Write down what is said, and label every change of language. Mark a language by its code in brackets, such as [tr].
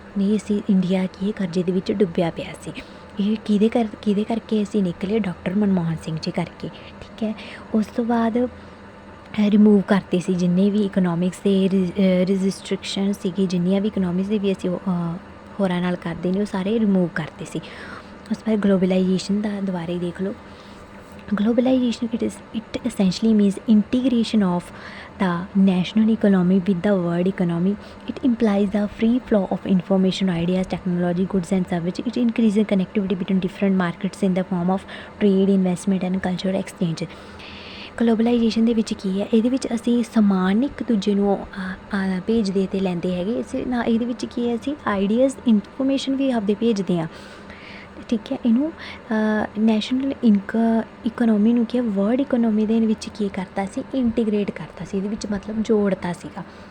[pa] ਨਹੀਂ ਅਸੀਂ ਇੰਡੀਆ ਕੀ ਕਰਜ਼ੇ ਦੇ ਵਿੱਚ ਡੁੱਬਿਆ ਪਿਆ ਸੀ। ਇਹ ਕਿਹਦੇ ਕਰਕੇ ਅਸੀਂ ਨਿਕਲੇ, ਡਾਕਟਰ ਮਨਮੋਹਨ ਸਿੰਘ ਜੀ ਕਰਕੇ, ਠੀਕ ਹੈ। ਉਸ ਤੋਂ ਬਾਅਦ ਰਿਮੂਵ ਕਰਤੇ ਸੀ ਜਿੰਨੇ ਵੀ ਇਕਨੋਮਿਕਸ ਦੇ ਰਜਿਸਟ੍ਰਿਕਸ਼ਨ ਸੀਗੀ, ਜਿੰਨੀਆਂ ਵੀ ਇਕਨੋਮਿਕਸ ਦੇ ਵੀ ਅਸੀਂ ਹੋਰਾਂ ਨਾਲ ਕਰਦੇ ਨੇ ਉਹ ਸਾਰੇ ਰਿਮੂਵ ਕਰਤੇ ਸੀ। ਉਸ ਤੋਂ ਬਾਅਦ ਗਲੋਬਲਾਈਜੇਸ਼ਨ ਦਾ ਦੁਬਾਰਾ ਹੀ ਦੇਖ ਲਓ। [en] Globalization, it essentially means integration of the national economy with the world economy. It implies the free flow of information, ideas, technology, goods and services. It increases connectivity between different markets in the form of trade, investment and cultural exchange. [pa] Globalisation ਦੇ ਵਿੱਚ ਕੀ ਹੈ, ਇਹਦੇ ਵਿੱਚ ਅਸੀਂ ਸਮਾਨ ਇੱਕ ਦੂਜੇ ਨੂੰ ਭੇਜਦੇ ਅਤੇ ਲੈਂਦੇ ਹੈਗੇ। ਇਸ ਨਾਲ ਇਹਦੇ ਵਿੱਚ ਕੀ ਹੈ, ਅਸੀਂ ਆਈਡੀਆਜ਼, ਇਨਫੋਰਮੇਸ਼ਨ ਵੀ ਆਪਦੇ ਭੇਜਦੇ ਹਾਂ, ਠੀਕ ਹੈ। ਇਹਨੂੰ ਨੈਸ਼ਨਲ ਇਕਨੋਮੀ ਨੂੰ ਕੀ ਹੈ, ਵਰਲਡ ਇਕਨੋਮੀ ਦੇ ਵਿੱਚ ਕੀ ਕਰਤਾ ਸੀ, ਇੰਟੀਗ੍ਰੇਟ ਕਰਤਾ ਸੀ, ਇਹਦੇ ਵਿੱਚ ਮਤਲਬ ਜੋੜਤਾ ਸੀਗਾ।